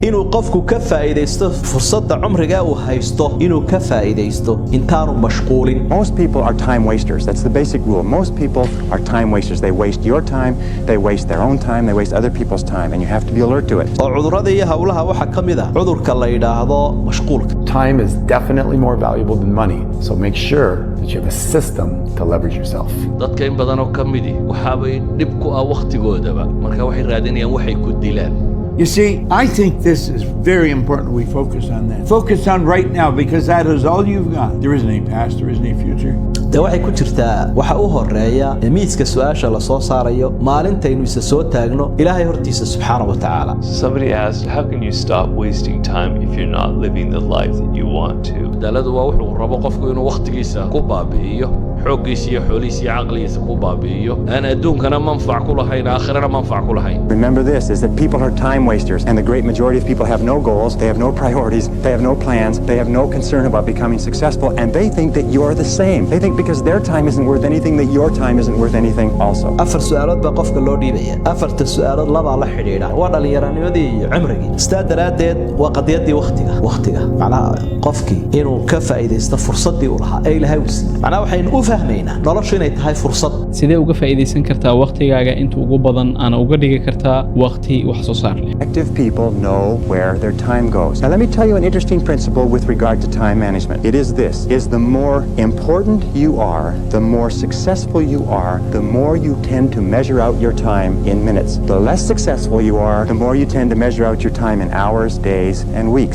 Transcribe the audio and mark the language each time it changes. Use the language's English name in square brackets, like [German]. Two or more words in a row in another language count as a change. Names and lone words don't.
[Somali] inuu qofku ka faa'iideysto fursadda cumriga uu haysto inuu ka faa'iideysto intaanu mashquulin. [English] Most people are time wasters. That's the basic rule. Most people are time wasters. They waste your time, they waste their own time, they waste other people's time, and you have to be alert to it. [Somali] oo cudurrada iyo hawlaha waxa kamid ah cudurka la yiraahdo mashquulka. [English] Time is definitely more valuable than money, so make sure that you have a system to leverage yourself. [Somali] dadka in badan oo kamidi waxa bay dib ku ah waqtigoodaba marka waxay raadinayaan waxay ku dilaan. [English] You see, I think this is very important we focus on that. Focus on right now because that is all you've got. There isn't any past, there isn't any future. [Somali] de waxay ku jirtaa waxa u horeeya miiska su'aasha la soo saarayo maalintaynu isa soo taagno Ilaahay hortiisa [Arabic] سبحانه وتعالى. [English] Somebody asked, how can you stop wasting time if you're not living the life that you want to? [Somali] daladu waa wuxuu rabo qofku inuu waqtigiisa ku baabi'iyo xoogiisa iyo xoolihiisa iyo aqligiisa ku baabi'iyo aan adduunkana manfac ku lahayn aakhirana manfac ku lahayn. [English] Remember this, is that people are time wasters, and the great majority of people have no goals, they have no priorities, they have no plans, they have no concern about becoming successful, and they think that you're the same. They think because their time isn't worth anything, that your time isn't worth anything also. [Somali] afar su'aalood baa qofka loo dhiibaya afarta su'aalood laba la xidhiidha waa dhalinyaranimadii iyo cimrigii sidaa daraadeed waa qadiyadii waqtiga macnaha qofkii inuu ka faa'iideysto fursadii uu lahaa ee Ilaahay u siiyay macnaha waxaynu u fahmaynaa noloshu inay tahay fursad sidee uga faa'iideysan kartaa waqtigaaga inta ugu badan ana uga dhigi kartaa waqti wax soo saar leh. [English] Active people know where their time goes. Now let me tell you an interesting principle with regard to time management. It is this, is the more important you are, the more successful you are, the more you tend to measure out your time in minutes. The less successful you are, the more you tend to measure out your time in hours, days, and weeks.